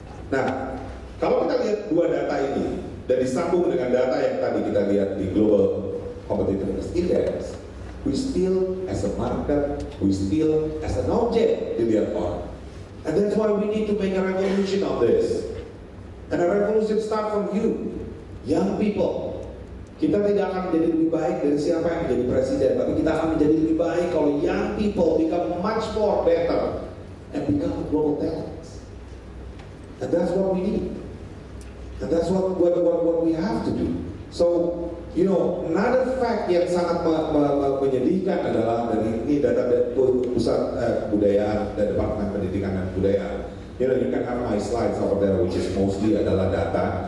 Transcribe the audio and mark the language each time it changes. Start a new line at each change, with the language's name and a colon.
Indonesian: Nah, kalau kita lihat 2 data ini dan disambung dengan data yang tadi kita lihat di Global Competitiveness Index,
English: we still as a market, we still as an object
Indonesian: dilihat orang.
English: And that's why we need to make a revolution of this. And a revolution start from you, young people.
Indonesian: Kita tidak akan menjadi lebih baik dari siapa yang menjadi presiden, tapi kita akan menjadi lebih baik kalau
English: young people become much more better and become global talents. And that's what we need. And that's what we have to do. So, another fact
Indonesian: yang sangat menyedihkan adalah dari ini data pusat kebudayaan dan Departemen Pendidikan dan Kebudayaan.
English: You can have my slides over there, which is mostly
Indonesian: adalah data.